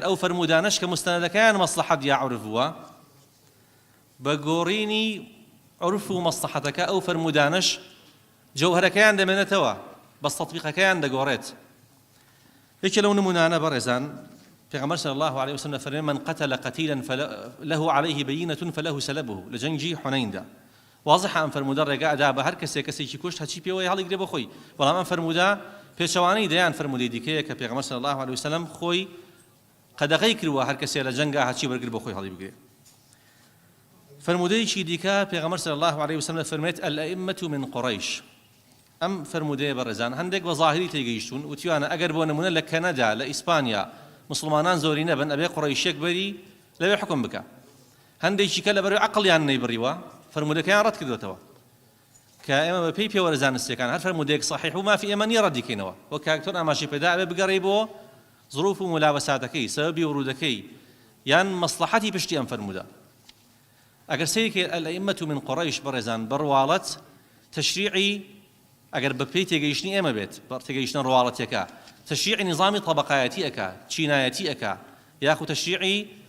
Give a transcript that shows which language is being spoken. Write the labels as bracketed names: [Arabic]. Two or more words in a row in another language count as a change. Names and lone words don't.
[Central Kurdish] ئەو فەرمودانەش کە مستەنەدەکەیان مەسلەحەت یا عورف بووە بە گۆڕینی عورف و مەسلەحەتەکە ئەو فەرمودانەش جەوهەرەکەیان دەمێنێتەوە بەس تەطبیقەکەیان دەگۆڕێت یەکێ لەو نمونانە بەڕێزان پێغەمبەر [Arabic] صلی الله عليه وسلم [Central Kurdish] فەرمێ [Arabic] من قتل قتيلا له عليه بينة فله سلبه [Central Kurdish] لە جەنگی حونەیندا واضحە ئەم فەرمودە ڕێگا ئەدا بە هەر کەسێکی کوشت هەچی پێوەی هەڵیگرێ بە خۆی بەڵام ئەم فەرمودە پێچەوانەی دەیان فەرمودەی دیکەیە کە پێغەمبەر [Arabic] صلی الله عليه وسلم [Central Kurdish] خۆی قەدەغەی کردووە هەر کەسێ لە جەنگا هەچی بەرگر بە خۆی هەڵی بگرێ فەرمودەیەکی دیکە پێغەمبەر [Arabic] صلی الله عليه وسلم [Central Kurdish] فەرمێت [Arabic] الأئمة من قريش [Central Kurdish] ئەم فەرمودەیە بەڕێزان هەندێک بە ظاهری تێگەیشتون وتیوانە ئەگەر بۆ نمونە لە کەنەدا لە ئیسپانیا مسلمانان زۆری نەبن ئەبێ قوڕەیشێک بەری لەوێ حکم بکە هەندێکی کە لەبەر عەقڵیان نەیبڕیوە فەرمودەکەیان ڕەت کردوێتەوە کە ئێمە بە پێی پێوەرە زانستیەکان هەر فەرمودەیەک صحیح و مافی ئێمە نییە ڕەتیکەینەوە وەک کاکتۆر ئاماژەی پێدا ئەبێ بگەڕێی بۆ ظروف و ملابەساتەکەی سەبەبی ورودەکەی یان مەسلەحەتی پشتی ئەم فەرمودە ئەگەر سەیەکێ [Arabic] الأئمة من قڕەیش [Central Kurdish] بەڕێزان بڕواڵەت تەشریعی ئەگەر بە پێی تێگەیشتنی ئێمە بێت بە تێگەیشتن ڕواڵەتیەکە تەشریعی نظامی طەبەقایەتی ئەکا چینایەتی ئەکا یاخو تەشریعی